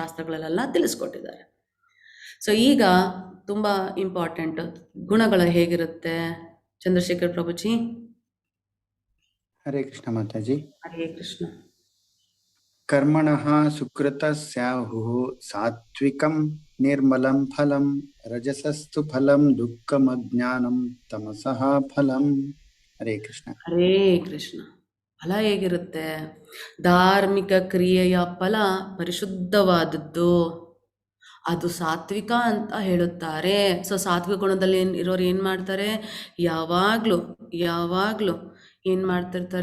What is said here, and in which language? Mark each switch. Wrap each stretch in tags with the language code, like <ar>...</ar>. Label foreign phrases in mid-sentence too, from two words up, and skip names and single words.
<kn>ಇವನ್ನು ನಮ್ಮ ಶಾಸ್ತ್ರಗಳಲ್ಲೆಲ್ಲ ತಿಳಿಸ್ಕೊಟ್ಟಿದ್ದಾರೆ. ಸೊ ಈಗ ತುಂಬ ಇಂಪಾರ್ಟೆಂಟ್, ಗುಣಗಳು ಹೇಗಿರುತ್ತೆ ಚಂದ್ರಶೇಖರ್ ಪ್ರಭುಜಿ? ಹರೇ ಕೃಷ್ಣ ಮಾತಾಜಿ. ಹರೇ ಕೃಷ್ಣ.</kn> <sa>ಕರ್ಮಣಃ ಸುಕೃತಸ್ಯಾಹುಃ ಸಾತ್ವಿಕಂ ನಿರ್ಮಲಂ ಫಲಂ, ರಜಸಸ್ತು ಫಲಂ ದುಃಖಮಜ್ಞಾನಂ, ತಮಸಃ ಫಲಂ.</sa> <kn>ಹರೇ ಕೃಷ್ಣ. ಹರೇ ಕೃಷ್ಣ. ಫಲ ಹೇಗಿರುತ್ತೆ? ಧಾರ್ಮಿಕ ಕ್ರಿಯೆಯ ಫಲ ಪರಿಶುದ್ಧವಾದದ್ದು, ಅದು ಸಾತ್ವಿಕ ಅಂತ ಹೇಳುತ್ತಾರೆ. ಸೊ ಸಾತ್ವಿಕ ಗುಣದಲ್ಲಿ ಇರೋರು ಏನು ಮಾಡ್ತಾರೆ? ಯಾವಾಗಲೂ ಏನು ಮಾಡ್ತಿರ್ತಾರೆ?</kn>